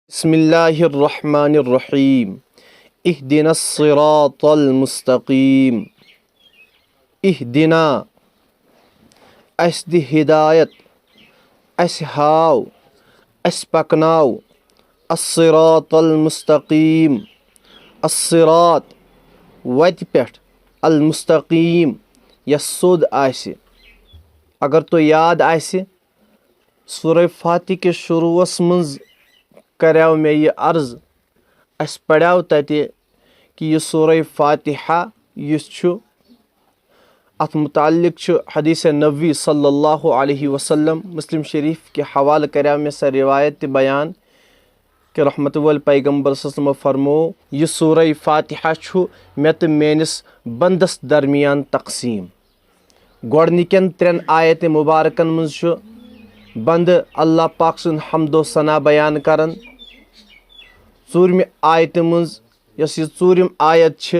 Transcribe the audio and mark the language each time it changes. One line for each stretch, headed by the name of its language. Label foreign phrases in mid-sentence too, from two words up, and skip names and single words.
Arabic: بسم الله الرحمن الرحيم اهدنا الصراط المستقيم اهدنا
Kashmiri: اسد هدايت اسهاو اسپکناو
Arabic: الصراط المستقيم الصراط
Kashmiri: وتہِ پٮ۪ٹھ المستقيم یس سیوٚد آسہِ اگر تۄہہِ یاد آسہِ سورہ فاتحہ کِس شروٗعس منٛز کریو مےٚ یہِ عرض اَسہِ پریو تتہِ کہِ یہِ سورہ فاتحہ یُس چھُ اتھ متعلق چھُ حدیث نبوی
Arabic: صلی اللہ علیہ وسلم
Kashmiri: مسلم شریف کہِ حوالہٕ کریو مےٚ سۄ رِوایت تہِ بیان کہِ رحمتُ وٲلۍ پیغمبر
Arabic: صلی اللہ علیہ وسلمو
Kashmiri: فرموو یہِ سورہ فاتحہ چھُ مےٚ تہٕ میٲنِس بنٛدس درمیان تقسیٖم گۄڈنِکٮ۪ن 3 آیتہِ مُبارکن منٛز چھُ بنٛدٕ اللہ پاک سُنٛد حمدو ثنا بیان کران ژوٗرمہِ آیتہِ منٛز یۄس یہِ ژوٗرِم آیت چھِ